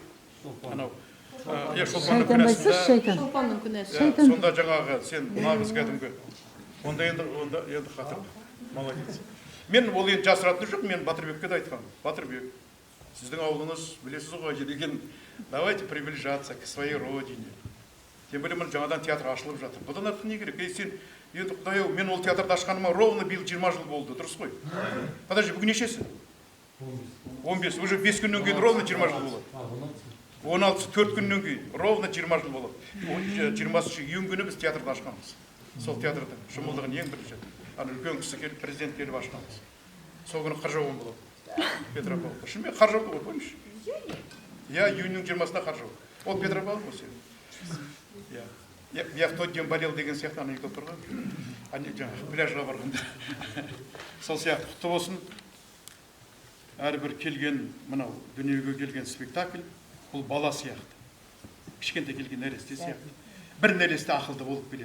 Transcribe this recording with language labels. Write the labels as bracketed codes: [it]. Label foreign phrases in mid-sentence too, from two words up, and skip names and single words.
[kk] Анау Шолпанның күнәсі. Сонда жаңағы сен нағыз кәдімгі. Онда енді қатырды. Молодец. Мен ол енді жасыратыны жоқ, мен Батырбекке де айтқам. Батырбек, сіздің ауылыңыз білесіз ғой, деген [ru] давайте приближаться к своей родине. Тем более [kk] мен жаңадан театр ашылып жатыр. Бұдан артық не керек? Сен енді құдай-ау, мен ол театрды ашқаныма ровно биыл 20 жыл болды, дұрыс қой? Подожди, бүгін нешесі? 15. Уже 5 күннен кейін ровно 20 жыл болады. 16, 4 күннен кейін ровно 20 жыл болады. 20-шы июнь күні біз театрды ашқанбыз. Сол театрды жұмылдығын ең бірінші. Ана үлкен кісі келіп, президент келіп ашқанбыз. Сол күні қар жауын болады. Петропавлда. Шынымен қар жауды ғой, помнишь? Я июньнің 20-сында қар жауды. Ол Петропавл ғой сен. [ru] Я в тот день болел [kk] деген сияқты анекдот тұрған. Жаңағы пляжға барғанда. Сол сияқты құтты болсын. Әрбір келген, мынау дүниеге келген спектакль, бұл бала сияқты. Кішкентай келген нәресте сияқты. Бір нәресте ақылды болып келеді.